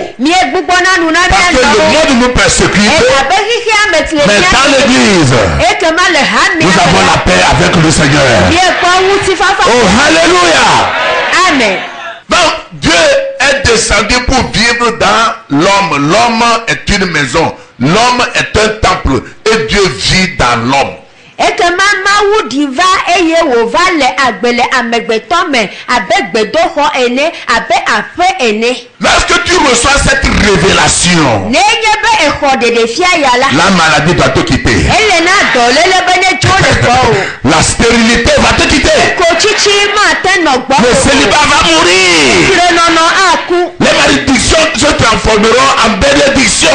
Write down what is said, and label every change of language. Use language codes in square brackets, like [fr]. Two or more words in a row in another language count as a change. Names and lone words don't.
[fr] Parce que le monde nous persécute. Mais dans l'église, nous avons la paix avec le Seigneur. Oh, alléluia. Amen. Donc Dieu est descendu pour vivre dans l'homme. L'homme est une maison. L'homme est un temple. Et Dieu vit dans l'homme. Et que [ee] maman diva eye wo va le agbele amegbeto me abegbedo ho ene abe afe ene. [fr] Lorsque tu reçois cette révélation, la maladie va te quitter. La stérilité va te quitter. Le célibat va mourir. Les malédictions se transformeront en bénédictions.